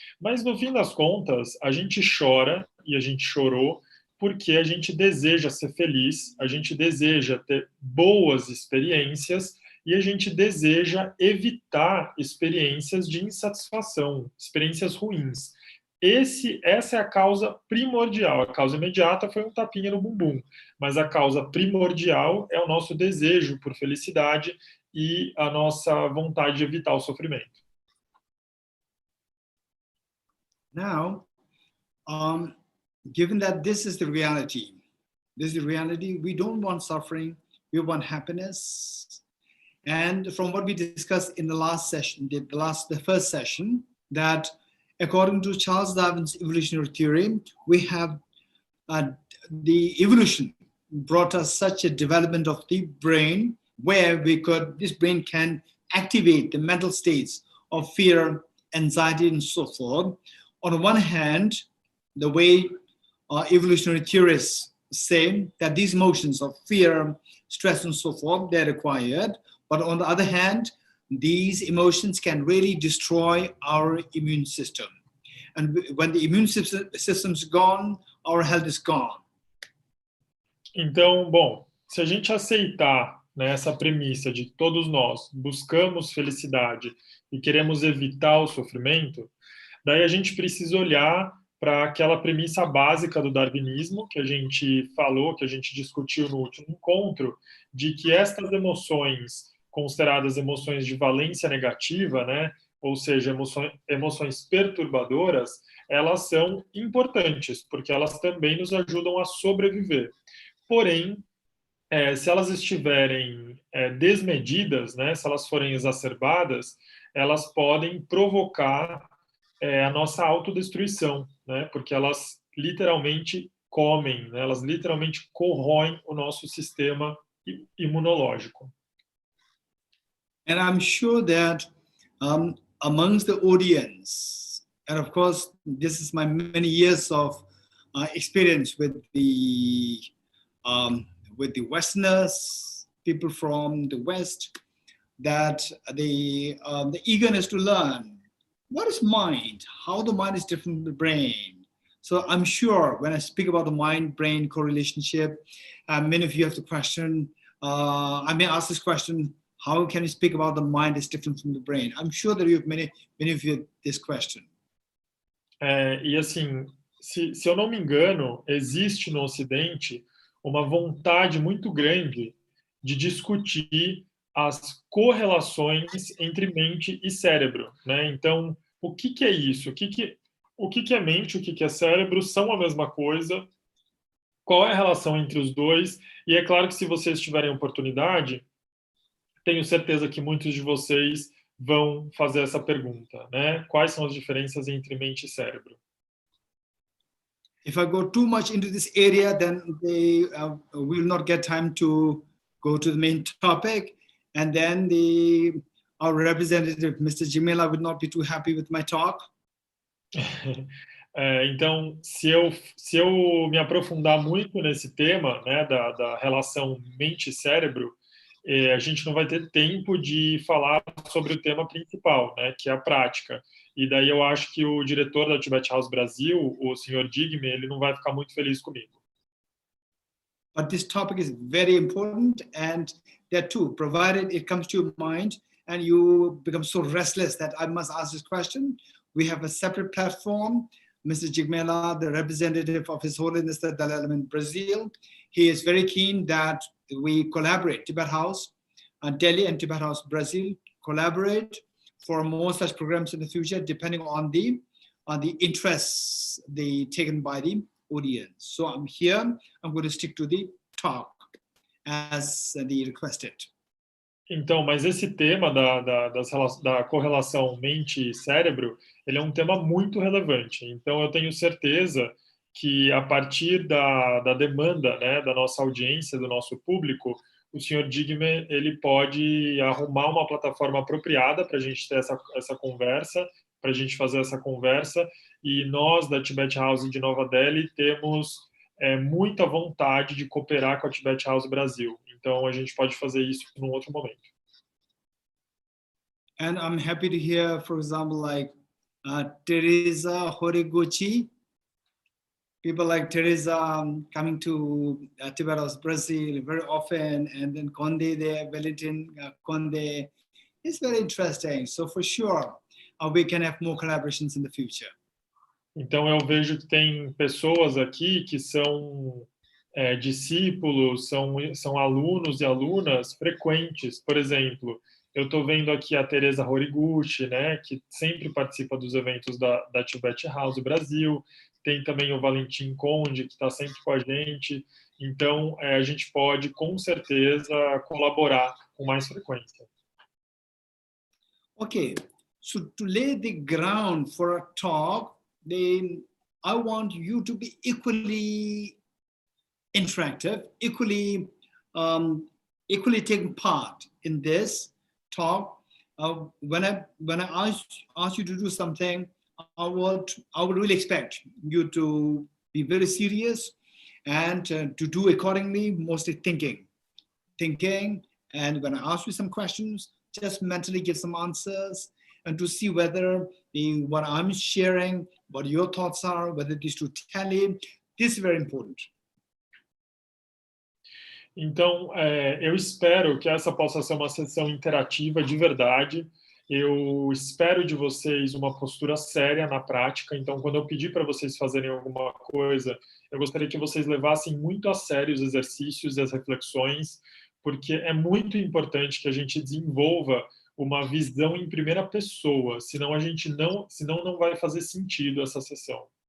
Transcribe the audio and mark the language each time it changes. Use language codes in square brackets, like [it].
[pt] Mas, no fim das contas, a gente chora, e a gente chorou, porque a gente deseja ser feliz, a gente deseja ter boas experiências, e a gente deseja evitar experiências de insatisfação, experiências ruins. Essa é a causa primordial. A causa imediata foi um tapinha no bumbum, mas a causa primordial é o nosso desejo por felicidade e a nossa vontade de evitar o sofrimento. [en] Now, given that this is the reality, we don't want suffering, we want happiness. And from what we discussed in the last session, the first session, that according to Charles Darwin's evolutionary theory, we have the evolution brought us such a development of the brain where this brain can activate the mental states of fear, anxiety, and so forth. On the one hand, the way evolutionary theorists say that these emotions of fear, stress, and so forth, they're required. But on the other hand, these emotions can really destroy our immune system. And when the immune system's gone, our health is gone. [pt] Então, bom, se a gente aceitar, né, essa premissa de que todos nós buscamos felicidade e queremos evitar o sofrimento, daí a gente precisa olhar para aquela premissa básica do darwinismo que a gente falou, que a gente discutiu no último encontro, de que estas emoções consideradas emoções de valência negativa, né, ou seja, emoções perturbadoras, elas são importantes, porque elas também nos ajudam a sobreviver. Porém, se elas estiverem desmedidas, né, se elas forem exacerbadas, elas podem provocar a nossa autodestruição, né, porque elas literalmente comem, né, elas literalmente corroem o nosso sistema imunológico. [en] And I'm sure that amongst the audience, and of course, this is my many years of experience with the Westerners, people from the West, that the eagerness to learn what is mind, how the mind is different from the brain. So I'm sure when I speak about the mind-brain correlationship, many of you have the question, I may ask this question, how can you speak about the mind is different from the brain? I'm sure that you have many of you this question. [pt] E assim, se eu não me engano, existe no Ocidente uma vontade muito grande de discutir as correlações entre mente e cérebro, né? Então, o que é isso? O que é mente? O que é cérebro? São a mesma coisa? Qual é a relação entre os dois? E é claro que se vocês tiverem oportunidade, tenho certeza que muitos de vocês vão fazer essa pergunta, né? Quais são as diferenças entre mente e cérebro? [en] If I go too much into this area, then they will not get time to go to the main topic, and then our representative, Mr. Jimela, would not be too happy with my talk. [pt] Então, se eu me aprofundar muito nesse tema, né, da relação mente e cérebro, a gente não vai ter tempo de falar sobre o tema principal, né, que é a prática. E daí eu acho que o diretor da Tibet House Brasil, o senhor Digme, ele não vai ficar muito feliz comigo. [en] But this topic is very important, and that too, provided it comes to your mind and you become so restless that I must ask this question, we have a separate platform. Mr. Jigmela, the representative of His Holiness the Dalai Lama in Brazil, he is very keen that we collaborate, Tibet House, Delhi and Tibet House Brazil, collaborate for more such programs in the future, depending on the interests taken by the audience. So I'm here, I'm going to stick to the talk as the requested. [pt] Então, mas esse tema da correlação mente e cérebro, ele é um tema muito relevante. Então, eu tenho certeza que a partir da demanda, né, da nossa audiência, do nosso público, o senhor Digme, ele pode arrumar uma plataforma apropriada para a gente ter essa conversa, para a gente fazer essa conversa, e nós, da Tibet House de Nova Delhi, temos muita vontade de cooperar com a Tibet House Brasil. Então, a gente pode fazer isso num outro momento. [en] And I'm happy to hear, for example, like Teresa Horiguchi, people like Teresa coming to Tibet House Brazil very often, and then Conde there, Valentin Conde. It's very interesting. So for sure, we can have more collaborations in the future. [pt] Então, eu vejo que tem pessoas aqui que são discípulos, são alunos e alunas frequentes. Por exemplo, eu estou vendo aqui a Teresa Horiguchi, né, que sempre participa dos eventos da Tibet House Brasil. tem também o Valentim Conde, que está sempre com a gente. Então, a gente pode, com certeza, colaborar com mais frequência. [en] Okay, so to lay the ground for a talk, then I want you to be equally interactive, equally taking part in this talk. When I ask you to do something, I would really expect you to be very serious and to do accordingly, mostly thinking. And when I ask you some questions, just mentally give some answers and to see whether what I'm sharing, what your thoughts are, whether these two tally. This is very important. [pt] Então, eu espero que essa possa ser uma sessão interativa de verdade. Eu espero de vocês uma postura séria na prática. Então, quando eu pedir para vocês fazerem alguma coisa, eu gostaria que vocês levassem muito a sério os exercícios e as reflexões, porque é muito importante que a gente desenvolva uma visão em primeira pessoa, senão não vai fazer sentido essa sessão.